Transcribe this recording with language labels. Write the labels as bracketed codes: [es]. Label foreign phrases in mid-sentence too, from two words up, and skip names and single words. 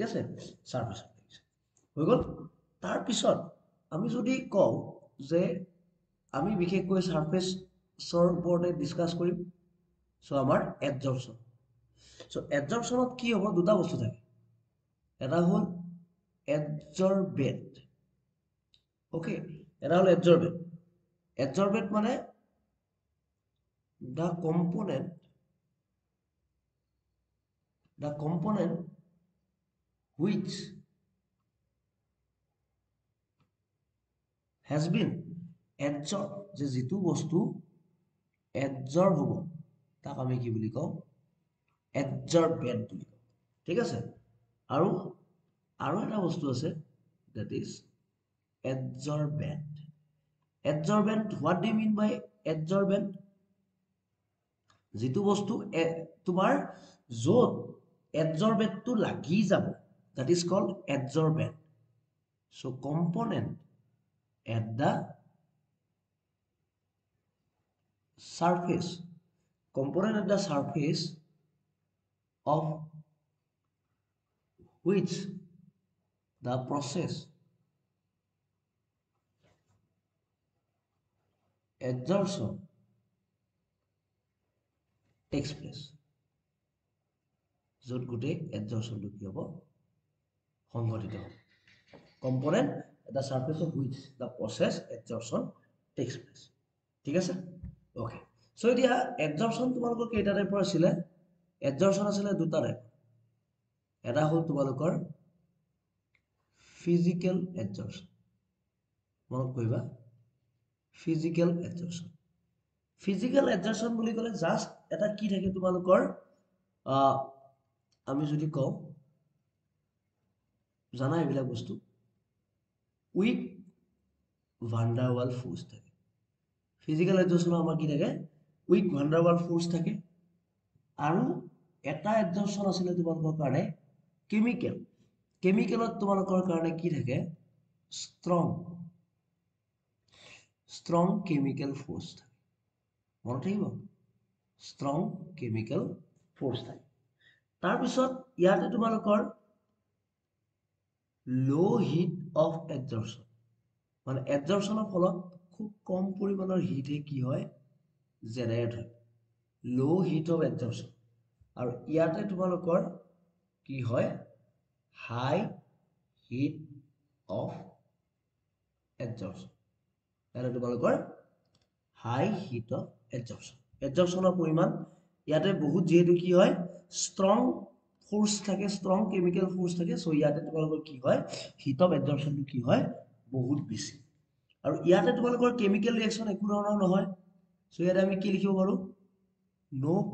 [as] আছে সাৰফেসত লাগিছে হৈ গল তাৰ পিছত আমি যদি কওঁ যে আমি বিশেষকৈ সাৰফেসৰ ওপৰতে ডিসকাস কৰিম সো আমাৰ adsorption সো adsorptionত কি হ'ব দুটা বস্তু থাকে এটা হল adsorbate ওকে এটা হল adsorbate adsorbate মানে [en] the component which has been adsorbed [as] যে যেটো বস্তু adsorb হ'ব তাক আমি কি বুলি কওঁ adsorbate বুলি কওঁ ঠিক আছে আৰু এটা বস্তু আছে [en] that is adsorbent adsorbent what do you mean by adsorbent [as] যেটো বস্তু তোমাৰ যত adsorbate টো লাগি যাব [en] that is called adsorbent so component at the surface of which the process adsorption takes place [as] যত গুটে adsorption টো কি হ'ব সংঘটিত হ'ব [en] component at the surface of which the process adsorption takes place [as] ঠিক আছে [en] okay so [as] এতিয়া adsorption তোমালোকৰ কেইটা টাইপৰ আছিল adsorption আছিল দুটা টাইপ এটা হল তোমালোকৰ [en] physical adsorption [as] মনত কৰিবা [en] physical adsorption [as] বুলি ক'লে জাস্ট এটা কি থাকে তোমালোকৰ আমি যদি কওঁ জানা এইবিলাক বস্তু [en] weak van der Waals force [as] থাকে [en] physical adsorption [as] আমাৰ কি থাকে [en] weak van der Waals force [as] থাকে আৰু এটা adsorption আছিল তোমালোকৰ কাৰণে কেমিক্যালত তোমালোকৰ কাৰণে কি থাকে [en] strong strong chemical force [as] থাকে মনত থাকিব [en] strong chemical force [as] থাকে তাৰ পিছত ইয়াতে তোমালোকৰ [en] low heat of [as] adsorption মানে adsorptionৰ ফলত খুব কম পৰিমাণৰ হিটে কি হয় জেনাৰেট হয় [en] low heat of adsorption [as] আৰু ইয়াতে তোমালোকৰ কি হয় [en] high heat of adsorption [as] ইয়াতে তোমালোকৰ [en] high heat of adsorption [as] adsorptionৰ পৰিমাণ ইয়াতে বহুত যেহেতু কি হয় [en] strong force [as] থাকে [en] strong chemical force [as] থাকে সো ইয়াতে তোমালোকৰ কি হয় [en] heat of adsorption [as] কি হয় বহুত বেছি আৰু ইয়াতে তোমালোকৰ [en] chemical reaction [as] একো ধৰণৰ নহয় সো ইয়াতে আমি কি লিখিব পাৰো no